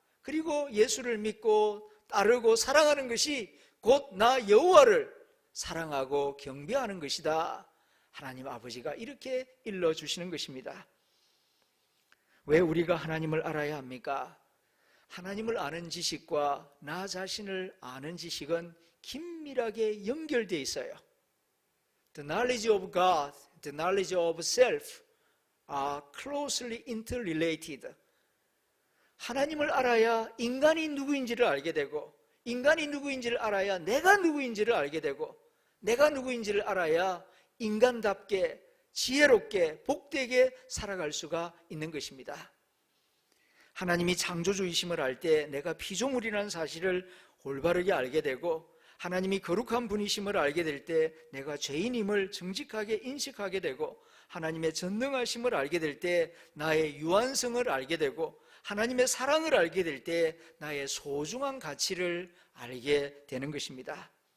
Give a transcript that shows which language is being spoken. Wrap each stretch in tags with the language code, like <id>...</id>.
<ko>그리고 예수를 믿고 따르고 사랑하는 것이 곧 나 여호와를 사랑하고 경배하는 것이다. 하나님 아버지가 이렇게 일러주시는 것입니다. 왜 우리가 하나님을 알아야 합니까? 하나님을 아는 지식과 나 자신을 아는 지식은 긴밀하게 연결되어 있어요.</ko> <en>The knowledge of God, the knowledge of self are closely interrelated.</en> <ko>하나님을 알아야 인간이 누구인지를 알게 되고, 인간이 누구인지를 알아야 내가 누구인지를 알게 되고, 내가 누구인지를 알아야 인간답게 지혜롭게 복되게 살아갈 수가 있는 것입니다. 하나님이 창조주이심을 알 때 내가 피조물이라는 사실을 올바르게 알게 되고, 하나님이 거룩한 분이심을 알게 될 때 내가 죄인임을 정직하게 인식하게 되고, 하나님의 전능하심을 알게 될 때 나의 유한성을 알게 되고, 하나님의 사랑을 알게 될 때 나의 소중한 가치를 알게 되는 것입니다.</ko>